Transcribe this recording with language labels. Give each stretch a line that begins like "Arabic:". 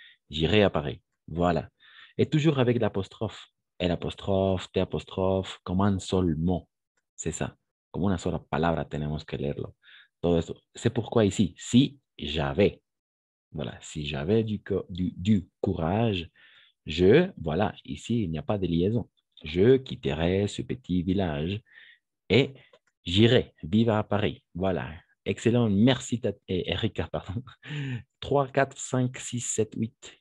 French: J'irai à Paris, voilà. Et toujours avec l'apostrophe, el apostrophe, te apostrophe,
Spanish: como un solo
French: mot, c'est ça.
Spanish: Como una sola palabra tenemos que leerlo. Todo eso.
French: C'est pourquoi ici, si j'avais, voilà, si j'avais du courage, voilà, ici, il n'y a pas de liaison. Je quitterai ce petit village et j'irai vivre à Paris. Voilà. Excellent. Merci, Erika, pardon. 3, 4, 5, 6, 7, 8.